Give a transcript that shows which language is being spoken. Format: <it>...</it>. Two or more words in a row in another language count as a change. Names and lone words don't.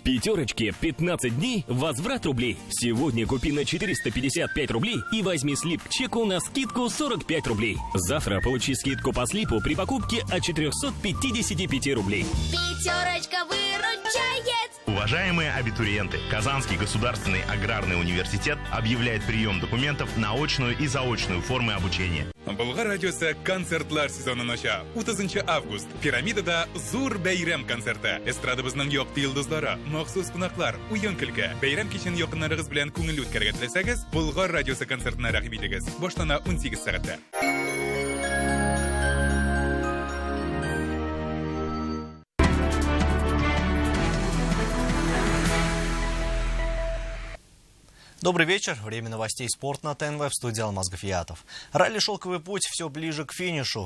<ru>В «Пятерочке» 15 дней возврат рублей. Сегодня купи на 455 рублей и возьми слип к чеку на скидку 45 рублей. Завтра получи скидку по слипу при покупке от 455 рублей. «Пятерочка» выручает! Уважаемые абитуриенты, Казанский государственный аграрный университет объявляет прием документов на очную и заочную формы обучения.</ru> <tt>Болгар радиосы концертлар сезонын ача. 30 август. Пирамидада Зур бәйрәм концерты. Эстрадабызның якты йолдызлары, махсус кунаклар, уен көлке. Бәйрәм кичен якыннарыгыз белән күңелле үткәрергә теләсәгез, Болгар радиосы концертына рәхим итегез. Баштана 18 сәгатьтә.</tt> <ru>Добрый вечер. Время новостей «Спорт» на ТНВ, в студии Алмаз Гафиятов. Ралли «Шелковый путь» все ближе к финишу.</ru>